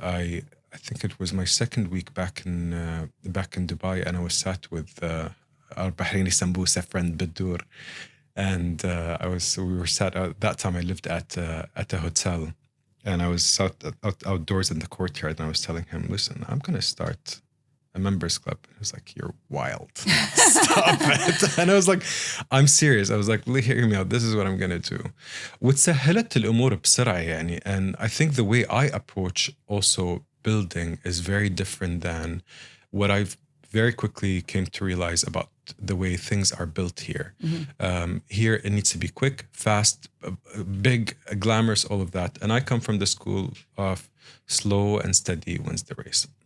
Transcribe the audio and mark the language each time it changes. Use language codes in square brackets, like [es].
[en] I think it was my second week back in Dubai, and I was sat with our Bahraini Sambusa friend Badur, and we were sat out. That time I lived at a hotel, and I was outdoors in the courtyard, and I was telling him, "Listen, I'm gonna start a members club." He was like, "You're wild. Stop it." And I was like, "I'm serious." I was like, "Hear me out. This is what I'm gonna do." [ar] وتسهلت الأمور بسرعة يعني. [en] And I think the way I approach also building is very different than what I've very quickly came to realize about the way things are built here. Here, it needs to be quick, fast, big, glamorous, all of that. And I come from the school of slow and steady wins the race.